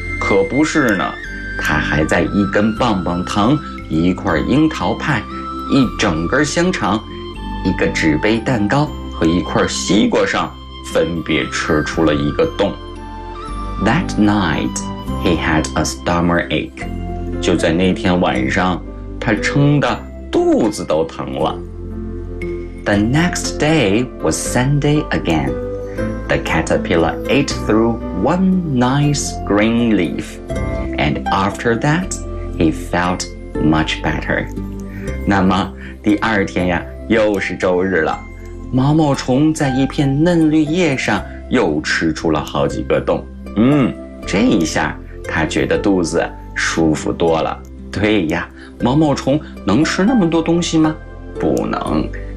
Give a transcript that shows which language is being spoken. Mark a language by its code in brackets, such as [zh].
[zh] 可不是呢，他还在一根棒棒糖，一块樱桃派，一整根香肠，一个纸杯蛋糕和一块西瓜上分别吃出了一个洞。 [en] That night, he had a stomach ache. [zh] 就在那天晚上，他撑得肚子都疼了。 [en] The next day was Sunday again. The caterpillar ate through one nice green leaf. And after that, he felt much better. [zh] 那么第二天呀，又是周日了，毛毛虫在一片嫩绿叶上又吃出了好几个洞。这一下他觉得肚子舒服多了。对呀，毛毛虫能吃那么多东西吗？不能。